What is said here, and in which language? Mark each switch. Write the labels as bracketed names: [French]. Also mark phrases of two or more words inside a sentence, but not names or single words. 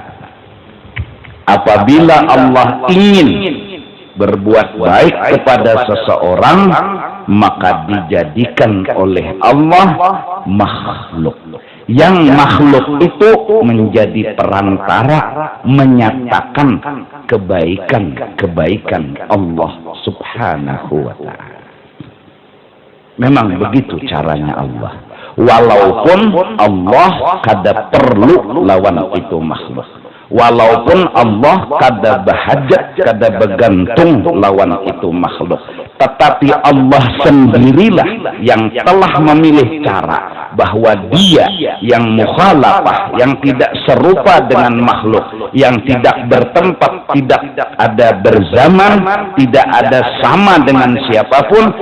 [Indonesian] Apabila Allah ingin berbuat baik kepada seseorang, maka dijadikan oleh Allah makhluk. Yang makhluk itu menjadi perantara menyatakan kebaikan Allah [Arabic] سبحانه وتعالى. [Indonesian] Memang begitu caranya Allah. [Banjar] Walaupun Allah kada perlu lawan itu makhluk, walaupun Allah kada bahajat, kada bergantung lawan itu makhluk, tetapi Allah sendirilah yang telah memilih cara bahwa dia yang mukhalafah, yang tidak serupa dengan makhluk, yang tidak bertempat, tidak ada berzaman, tidak ada sama dengan siapapun.